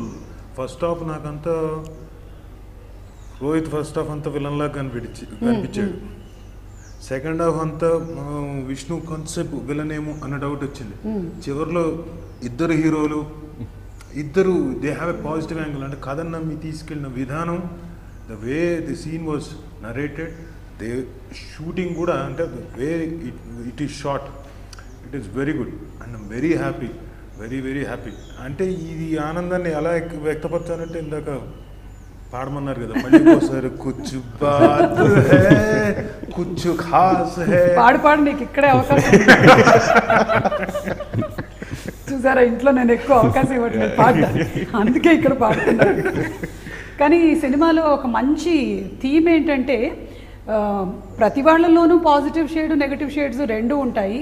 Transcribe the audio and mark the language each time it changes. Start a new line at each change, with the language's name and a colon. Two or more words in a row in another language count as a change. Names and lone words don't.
English: first half
Telugu: నాకంతా రోహిత్
English: first half
Telugu: అంతా విలన్లాగా కనిపించాడు.
English: second half
Telugu: అంతా విష్ణు
English: concept villain
Telugu: ఏమో అన్న డౌట్ వచ్చింది. చివరిలో ఇద్దరు హీరోలు, ఇద్దరు
English: they have a positive angle.
Telugu: అంటే కథను నమ్మి తీసుకెళ్ళిన విధానం,
English: the way the scene was narrated, the shooting
Telugu: కూడా, అంటే
English: the way it is shot, it is very good and I'm very happy, very very happy.
Telugu: అంటే ఇది ఆనందాన్ని ఎలా వ్యక్తపరచాలంటే ఇందాక పాడమన్నారు కదా, మళ్ళీ ఒకసారి
Hindi: कुछ बात है कुछ खास है.
Telugu: పాడు నీకు ఇక్కడే అవకాశం చూసారా, ఇంట్లో నేను ఎక్కువ అవకాశం ఇవ్వట్లేదు పాడతా, అందుకే ఇక్కడ పాడుతున్నాను. కానీ ఈ సినిమాలో ఒక మంచి థీమ్ ఏంటంటే ప్రతి వాళ్ళలోనూ
English: positive shade negative shades
Telugu: రెండు ఉంటాయి.